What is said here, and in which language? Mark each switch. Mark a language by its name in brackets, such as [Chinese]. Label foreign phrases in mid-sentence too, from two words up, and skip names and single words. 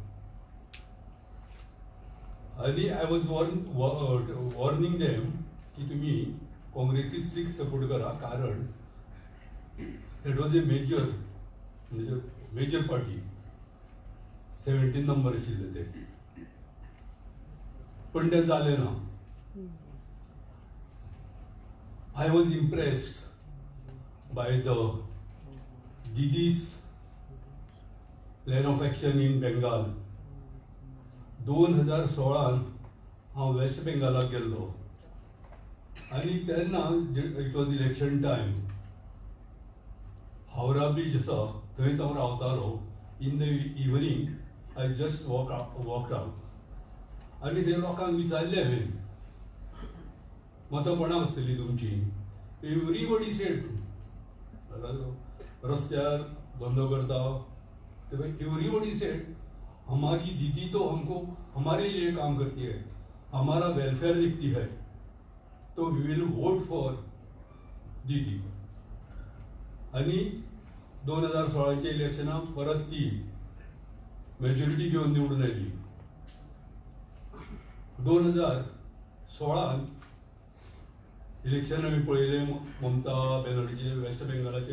[English] आनी I was warning them [Konkani] की तुमी काँग्रेसीक 6 सपोर्ट करा, कारण [English] that was a major party. [Konkani] 17 नंबर आशिल्ले ते. पण तें जालें ना. [English] I was impressed by the Didi's plan of action in Bengal. [Konkani] 2016 हांव वेस्ट बेंगालाक गेल्लो आनी तेन्ना [English] it was election time. [Konkani] हावरा ब्रिज आसा थंयच हांव रावतालो. [English] in the evening I just walked out [Konkani] आनी ते लोकांक विचारलें हांवें मतां कोणाक आसतली तुमची. [English] everybody said [Konkani] रस्त्यार धंदो करता [English] everybody said [Hindi] हमारी दीदी तो हमको हमारे लिए काम करती है, हमारा वेलफेयर देखती है, तो [English] we will vote for दीदी. [Konkani] आनी 2016 इलेक्शनाक परत ती मेजॉरिटी घेवन निवडून आयली. 2016 इलेक्शन आमी पळयलें ममता बॅनर्जी वेस्ट बेंगालाचे.